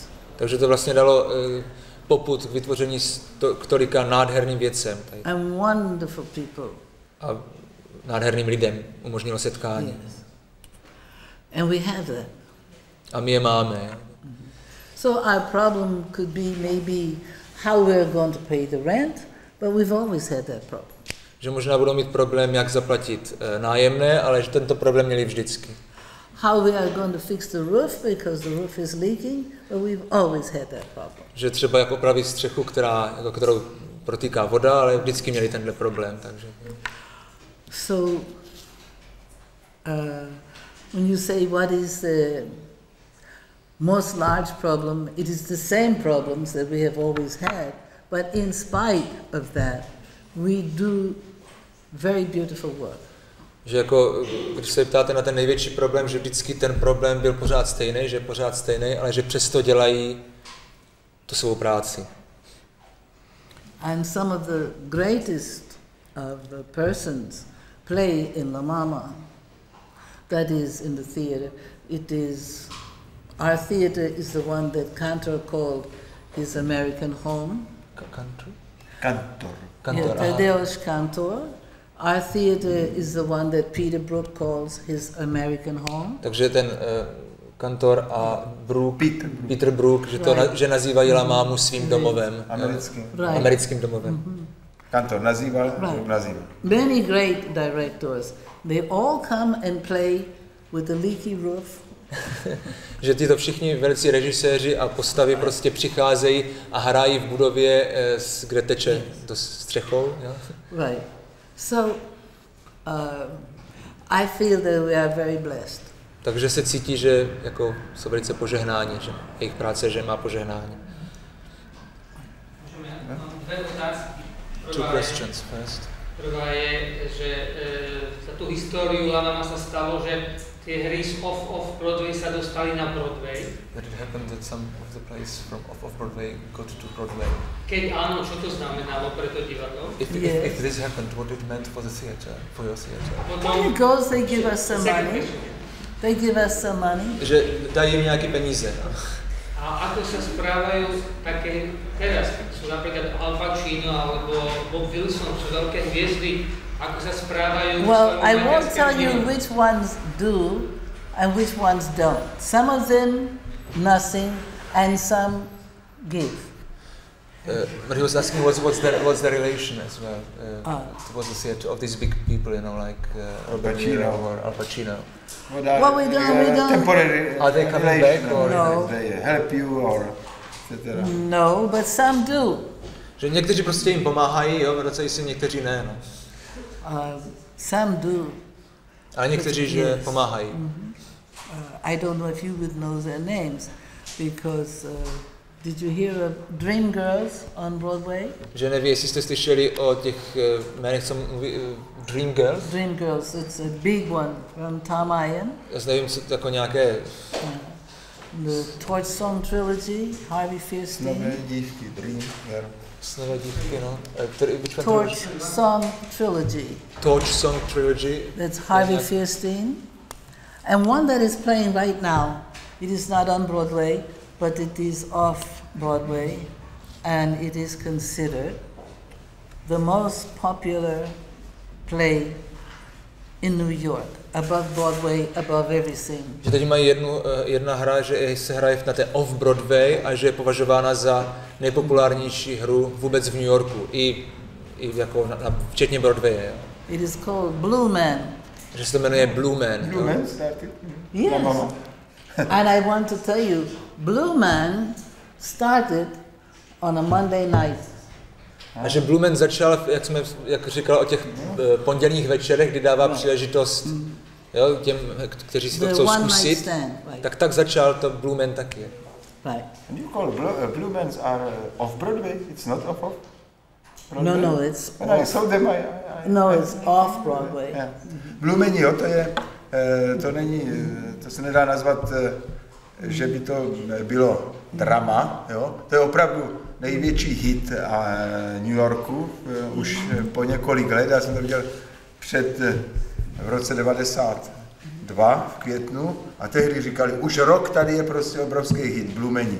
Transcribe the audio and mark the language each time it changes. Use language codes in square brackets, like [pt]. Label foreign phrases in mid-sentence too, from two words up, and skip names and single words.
[cs] Takže to vlastně dalo popud k vytvoření k tolika nádherným věcem. [en] And wonderful people. [cs] A nádherným lidem umožnilo setkání. [en] Yes. And we have that. [cs] A my je máme. [en] So our problem could be maybe how we're going to pay the rent, but we've always had that problem. [cs] Že možná budou mít problém, jak zaplatit nájemné, ale že tento problém měli vždycky. [en] How we are going to fix the roof because the roof is leaking, but we've always had that problem. [cs] Že třeba jak opravit střechu, kterou protýká voda, ale vždycky měli tenhle problém, takže. [en] So when you say what is the most large problem, it is the same problems that we have always had, but in spite of that, we do very beautiful work. [cs] Že jako, když se ptáte na ten největší problém, že vždycky ten problém byl pořád stejný, ale že přesto dělají tu svou práci. [en] And some of the greatest of the persons play in La Mama, that is in the theater. Our theater is the one that Cantor called his American home. Kantor. Tadeusz Cantor. Our theater is the one that Peter Brook calls his American home. [cs] Takže ten Kantor a Peter Brook, že to že nazývají La Mamu svým domovem. Americkým domovem. Kantor nazýval, nazýval. [en] Many great directors, they all come and play with the leaky roof. [cs] Že tyto všichni velcí režiséři a postavy prostě přicházejí a hrají v budově, kde teče do střechou. Jo? [en] Right. So I feel that we are very blessed. [cs] Takže se cítí, že jako jsou velice požehnáni, že jejich práce, že má požehnání. Mám dvě otázky. [en] Two questions first. [sk] Prvá je, že za tu históriu La Mama sa stalo, že tie hry z off-Broadway sa dostali na Broadway. [en] That it happened that some of the plays from off-Broadway got to Broadway. [sk] Keď áno, čo to znamenalo pre to divadlo? [en] If this happened, what it meant for the theater, for your theater? When it goes, they give us some money. They give us some money. [cs] Že dají jim nějaké peníze. [sk] A ako sa správajú také teraz, sú napríklad Al Pacino alebo Bob Wilson, sú veľké hviezdy, ako sa správajú? [en] Well, I won't tell you which ones do and which ones don't. Some of them, nothing, and some give. But he was asking what's the relation as well towards the theater of these big people, you know, like Robert De Niro or Al Pacino. Well, we don't. Temporary. Are they coming back or no? They help you or etc. No, but some do. [cs] Že někteří prostě jim pomáhají, jo, vracejí si, někteří ne, no. [en] Some do. [cs] Ale někteří, že pomáhají. [en] I don't know if you would know their names, because did you hear of Dream Girls on Broadway? [cs] Že neví, jestli jste slyšeli o těch jménech, co mluví Dream Girls? [en] Dream Girls, it's a big one from Tom Ian. [cs] Já nevím, co jako nějaké... [en] The Torch Song Trilogy, Harvey Fierstein. [cs] Snové dívky, Dream Girl. Snové dívky, no. [en] Torch Song Trilogy. Torch Song Trilogy. That's Harvey Fierstein. And one that is playing right now, it is not on Broadway, but it is off Broadway, and it is considered the most popular play in New York, above Broadway, above everything. [cs] Že teď mají jedna hra, že se hraje na té off-Broadway a že je považována za nejpopulárnější hru vůbec v New Yorku, i jako včetně Broadwaye. Jo. [en] It is called Blue Man. [cs] Že se to jmenuje Blue Man. [en] Blue Man started? Yes. And I want to tell you, Blue Man started on a Monday night. [cs] A že Blue Man začal, jak říkal, o těch pondělních večerech, kdy dává příležitost jo, těm, kteří si to chcou zkusit, tak začal to Blue Man taky. [en] Right. And you call Blue Mans are off Broadway? It's not off Broadway? No, it's When I saw them, no, it's off Broadway. Yeah. Blue Man, [cs] jo, to není, to se nedá nazvat, že by to bylo drama, jo. To je opravdu největší hit New Yorku už po několik let. Já jsem to viděl v roce 92 v květnu a tehdy říkali, už rok tady je prostě obrovský hit, Blue Mani.